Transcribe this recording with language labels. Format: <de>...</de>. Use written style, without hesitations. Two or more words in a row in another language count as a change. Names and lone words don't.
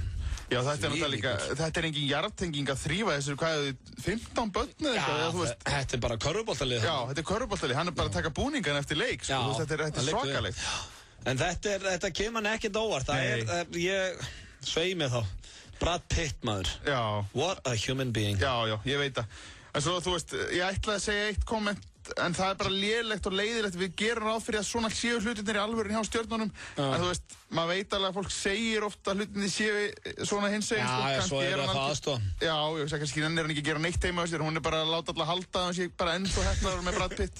<is>Já, þetta líka, þetta engin jarðtenging að þrífa þessu, 15 börn eða eitthvað, þú veist. Þetta bara körfuboltalið. Já, þetta körfuboltalið, hann bara að taka búningan eftir leik, sko, þetta svakalegt. En þetta kemur hann ekkert óvart, ég svei mig þá. Brad Pitt maður. Já.</is> <en>What a human being.</en> <is>Já, ég veit það. En svo, þú veist, ég ætlaði að segja eitt komment, en það bara lélegt og leiðilegt. Við gerum ráð fyrir að svona séu hlutirnir í alvörun hjá stjörnunum. En þú veist, maður veit alveg að fólk segir ofta að hlutirnir séu svona hinsegin. Já, svo er það aðstofa. Já, ég veist kannski hann ekki að gera neitt heima á sér. Hún bara að láta alla halda að hún sé bara ennþá heppnaður með Brad Pitt.</is>